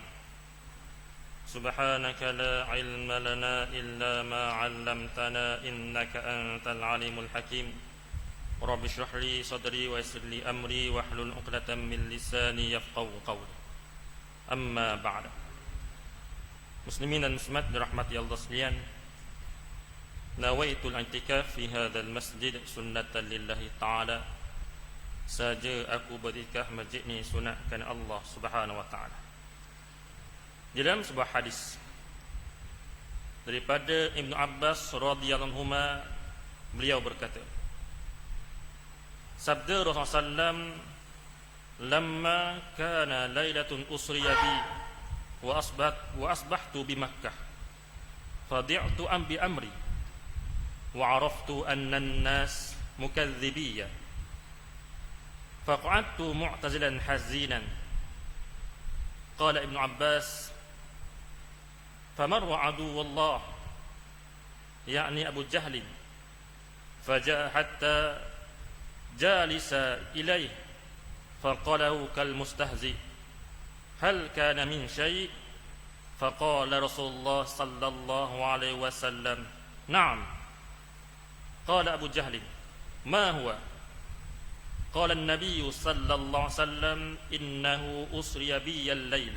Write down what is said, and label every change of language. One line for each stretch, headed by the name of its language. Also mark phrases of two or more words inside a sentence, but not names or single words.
Arabic: سبحانك لا علم لنا إلا ما علمتنا إنك أنت العليم الحكيم. رب اشرح لي صدري ويسر لي أمري واحلل عقدة من لساني يفقهوا قولي. أما بعد.
Malay: Muslimin dan muslimat dirahmati Allah sekalian,
Arabic: نويت الاعتكاف في هذا المسجد سنة لله تعالى.
Malay: Saja aku beriktikaf masjid ni sunat kerana Allah
Arabic: سبحانه وتعالى.
Malay: Di dalam sebuah hadis daripada Ibnu Abbas
Arabic: رضي الله عنهما,
Malay: beliau berkata, sabda Rasulullah sallam,
Arabic: لما كان ليلة أسري بي وأصبحت بمكة فظعت بأمري وعرفت أن الناس مكذبي فقعدت معتزلا حزينا. قال ابن عباس فمر عدو الله يعني أبو جهل فجاء حتى جلس إليه فقاله كالمستهزئ هل كان من شيء؟ فقال رسول الله صلى الله عليه وسلم نعم. قال أبو جهل ما هو؟ قال النبي صلى الله عليه وسلم إنه أسري بي الليلة.